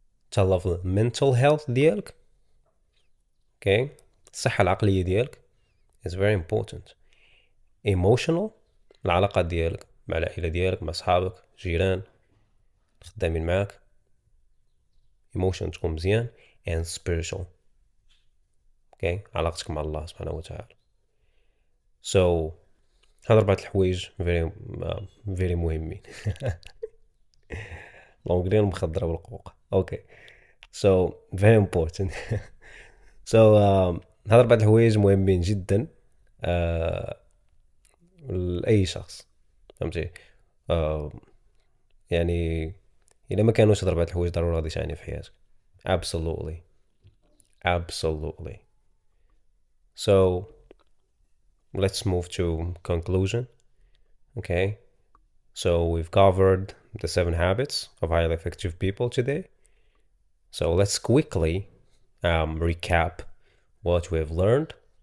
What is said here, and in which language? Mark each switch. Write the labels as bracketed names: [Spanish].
[Arabic] تهلا في [English] mental health [Arabic] ديالك. [English] Okay. [Arabic] الصحة العقلية ديالك [English] is very important. Emotional. [Arabic] العلاقات ديالك مع العائلة ديالك، مع أصحابك، جيران، خدامين معاك. Emotion تكون مزيان. [English] And spiritual. Okay. [Arabic] علاقتك مع الله سبحانه وتعالى. So هذا 4 الحوايج very مهمين. لونجلي المخدرة والقوق. [English] Okay. So very important. [Arabic] So هذا 4 الحوايج مهمين جدا لأي شخص. فهمتي؟ يعني إذا ما كانوش هاد 4 الحوايج ضروري غادي تعاني في حياتك. [English] Absolutely. So let's move to conclusion. Okay. So we've covered the 7 habits of highly effective people today. So let's quickly recap what we have learned.